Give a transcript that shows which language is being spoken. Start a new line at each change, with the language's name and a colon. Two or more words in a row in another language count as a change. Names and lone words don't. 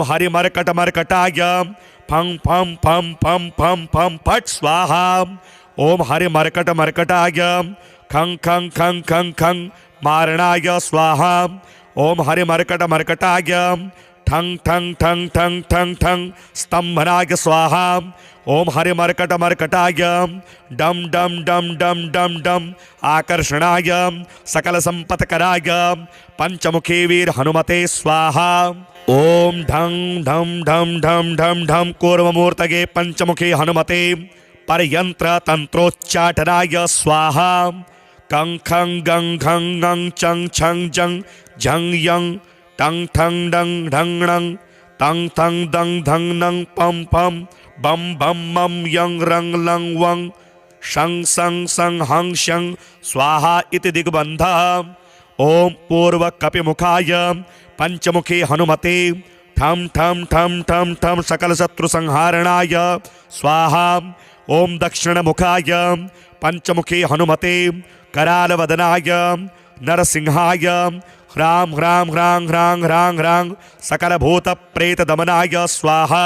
Sanskrit: हरिमर्कटमर्कटाय फं फं फं फं फं फं फट स्वाहा, ओम हरिमर्कटमर्कटाय खं खं खं खं खं मारणाय स्वाहा, ओम हरिमर्कटमर्कटाय ठं ठं ठं ठं ठं ठं स्तंभनाय स्वाहा, ओम हरिमर्कटमर्कटाय डम डम डम डम डम डम आकर्षणाय सकल संपत्कराय पंचमुखी वीर हनुमते स्वाहा। ओम ढं ढम ढम ढम ढम ढम कूर्ममूर्तये पंचमुखी हनुमते परयंत्र तंत्रोच्चाटनाय स्वाहा। कं खं गं घं गं चं छं जं झं यं टं ठं डं ढं णं तं थं दं धं नं पं पं बम बम मम यं रं लं वं शं सं सं हं शं स्वाहा इति दिग्बन्धः। ओम पूर्वकपिमुखाय पंचमुखी हनुमते ठं ठं ठं ठं ठं सकलशत्रुसंहारणाय स्वाहा। ओम दक्षिणमुखाय पंचमुखी हनुमते करालवदनाय नरसिंहाय ह्रां ह्रां ह्रां ह्रां ह्रां ह्रां सकलभूतप्रेतदमनाय स्वाहा।